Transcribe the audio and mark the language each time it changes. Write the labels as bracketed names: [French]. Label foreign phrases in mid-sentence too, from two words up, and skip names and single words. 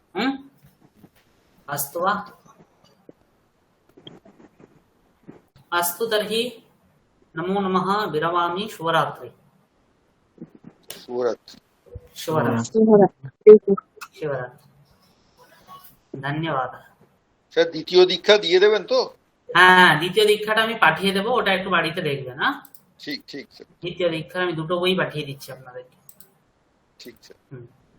[Sanskrit] अस्तु वा? अस्तु, तर्हि नमो नमः, विरमामि। शुभरात्रि। धन्यवादः। [Bangla] স্যার দ্বিতীয় দীক্ষা দিয়ে দেবেন তো? হ্যাঁ, দ্বিতীয় দীক্ষাটা আমি পাঠিয়ে দেবো, ওটা একটু বাড়িতে দেখবেন। ঠিক ঠিক স্যার। দ্বিতীয় দীক্ষার আমি দুটো বই পাঠিয়ে দিচ্ছি আপনাদেরকে। ঠিক স্যার।